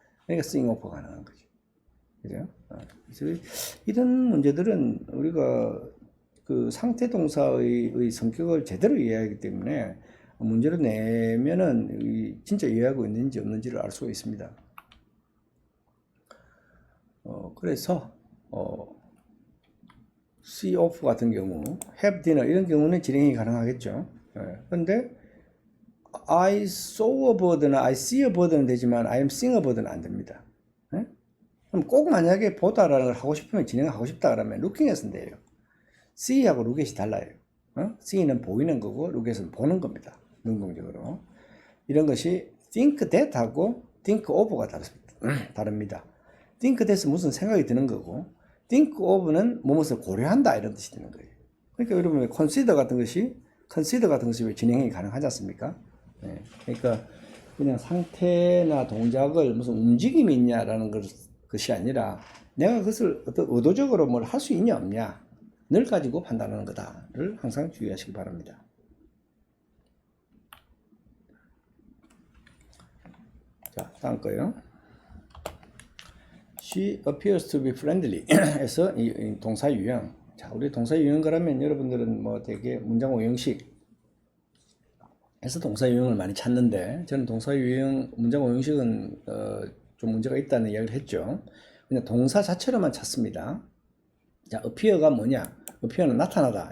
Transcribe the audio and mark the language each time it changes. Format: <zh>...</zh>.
<ko>그러니까 seeing offer가 가능한 거죠. 그죠? 그래서 이런 문제들은 우리가 그 상태 동사의 성격을 제대로 이해하기 때문에 문제를 내면은 진짜 이해하고 있는지 없는지를 알 수가 있습니다. 그래서 see off 같은 경우, have dinner 이런 경우는 진행이 가능하겠죠.</ko> <en>그런데 I saw a bird나 I see a bird는 되지만 I am seeing a bird는 안 됩니다.</en> <ko>그럼 꼭 만약에 보다라는 걸 하고 싶으면 진행하고 싶다 그러면 looking에서는 돼요. see하고 look이 달라요. see는 보이는 거고 look에서는 보는 겁니다. 능동적으로. 이런 것이 think that하고 think of가 다릅니다. think that은 무슨 생각이 드는 거고 think of는 무엇을 고려한다 이런 뜻이 되는 거예요. 그러니까 여러분 consider 같은 것이 왜 진행이 가능하지 않습니까? 네. 그러니까 그냥 상태나 동작을 무슨 움직임이 있냐라는 것이 아니라 내가 그것을 어떤 의도적으로 뭘 할 수 있냐 없냐를 가지고 판단하는 거다를 항상 주의하시기 바랍니다. 자, 다음 거요.</ko> <en>She appears to be friendly.</en> <ko>에서 이 동사 유형. 자, 우리 동사 유형 그러면 여러분들은 뭐 되게 문장 오형식 에서 동사 유형을 많이 찾는데 저는 동사 유형, 문장 오형식은 좀 문제가 있다는 이야기를 했죠. 그냥 동사 자체로만 찾습니다. 자, appear가 뭐냐? appear는 나타나다.</ko>